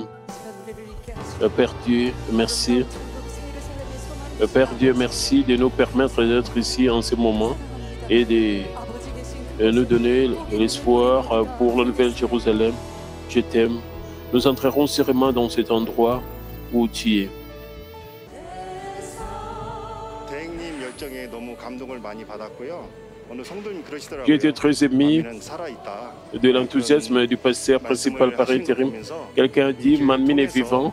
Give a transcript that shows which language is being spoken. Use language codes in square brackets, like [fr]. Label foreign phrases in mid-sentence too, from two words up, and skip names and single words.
[fr] Père Dieu, merci. Père Dieu, merci de nous permettre d'être ici en ce moment et de nous donner l'espoir pour la Nouvelle Jérusalem. Je t'aime. Nous entrerons sûrement dans cet endroit où tu es. [ko] 대행님 열정에 너무 감동을 많이 받았고요. 어느 성도님 [fr] J'ai [ko] 그러시더라고요. [fr] été très ému [ko] 만민은 살아있다. [fr] de l'enthousiasme du pasteur principal par intérim. Quelqu'un a dit, Manmin est vivant.